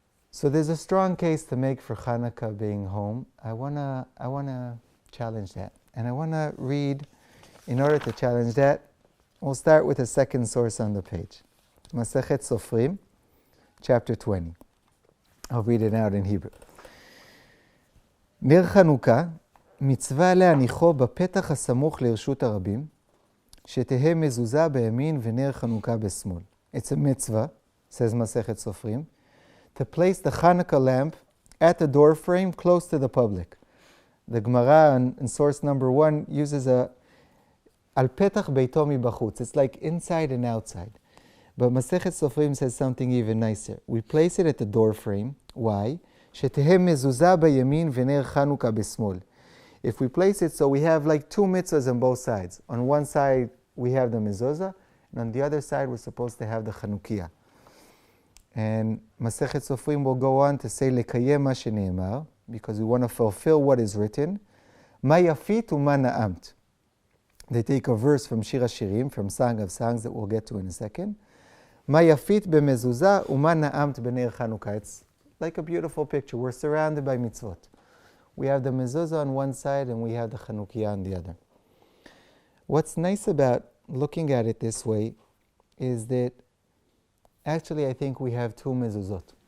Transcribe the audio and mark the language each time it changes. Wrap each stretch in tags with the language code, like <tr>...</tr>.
<en>So there's a strong case to make for Hanukkah being home. I wanna challenge that, and I wanna read. In order to challenge that, we'll start with a second source on the page. Masechet Sofrim, chapter 20. I'll read it out in Hebrew.</en> <he>נר חנוכה, מצווה להניחו בפתח הסמוך לרשות הרבים, שתהא מזוזה בימין ונר חנוכה בשמאל.</he> <en>It's a mitzvah, says Masechet Sofrim, to place the Hanukkah lamp at the door frame close to the public. The Gemara in source number 1 uses</en> <he>Al petach beito mibachutz.</he> <en>It's like inside and outside. But Masechet Sofrim says something even nicer. We place it at the door frame. Why?</en> <he>שתהא מזוזה בימין ונר חנוכה בשמאל.</he> <en>If we place it so we have like 2 mitzvahs on both sides. On one side we have the mezuzah, and on the other side we're supposed to have the Chanukiah. And Masechet Sofrim will go on to say</en> <he>לקיים מה שנאמר,</he> <en>because we want to fulfill what is written.</en> <he>מה יפית ומה נעמת.</he> <en>They take a verse from Shir HaShirim, from Song of Songs that we'll get to in a second.</en> <he>מה יפית במזוזה ומה נעמת בנר חנוכה.</he> <en>It's like a beautiful picture. We're surrounded by mitzvot. We have the mezuzah on one side and we have the Chanukiah on the other. What's nice about looking at it this way is that actually I think we have 2 mezuzot.</en>